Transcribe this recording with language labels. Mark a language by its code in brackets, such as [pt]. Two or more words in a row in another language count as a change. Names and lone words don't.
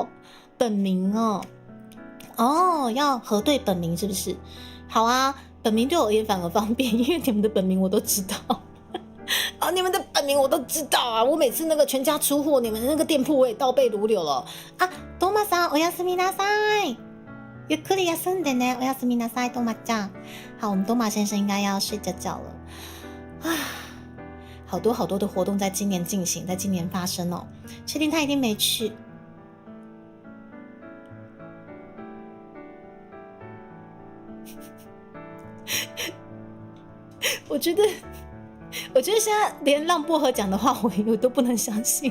[zh] 本名哦，要核对本名是不是？好啊，本名对我也反而方便，因为你们的本名我都知道。啊，你们的本名我都知道啊！我每次那个全家出货，你们的那个店铺我也倒背如流了啊。 [ja] 多玛さん、おやすみなさい。ゆっくり休んでね。おやすみなさい、多玛ちゃん。 [zh] 好，我们多玛先生应该要睡觉了啊。好多好多的活动在今年进行，在今年发生哦。确定他一定没去？我觉得现在连让薄荷讲的话我都不能相信。